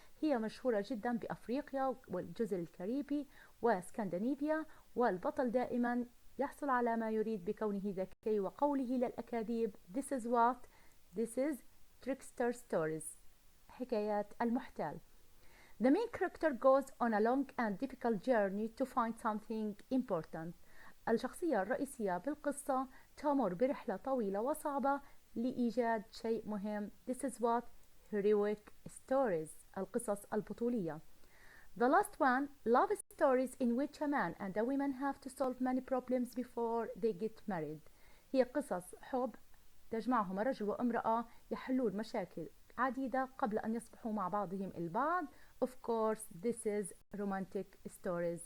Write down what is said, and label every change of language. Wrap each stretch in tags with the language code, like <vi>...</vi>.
<ar>هي مشهورة جدا بأفريقيا والجزر الكاريبي واسكندنافيا، والبطل دائما يحصل على ما يريد بكونه ذكي وقوله للأكاذيب.</ar> <en>This is trickster stories</en> <ar>حكايات المحتال.</ar> <en>The main character goes on a long and difficult journey to find something important.</en> <ar>الشخصية الرئيسية بالقصة تمر برحلة طويلة وصعبة لإيجاد شيء مهم.</ar> <en>This is what heroic stories</en> <ar>القصص البطولية.</ar> <en>The last one, love stories in which a man and a woman have to solve many problems before they get married.</en> <ar>هي قصص حب تجمعهم رجل وامرأة يحلون مشاكل عديدة قبل أن يصبحوا مع بعضهم البعض.</ar> <en>Of course, this is romantic stories.</en>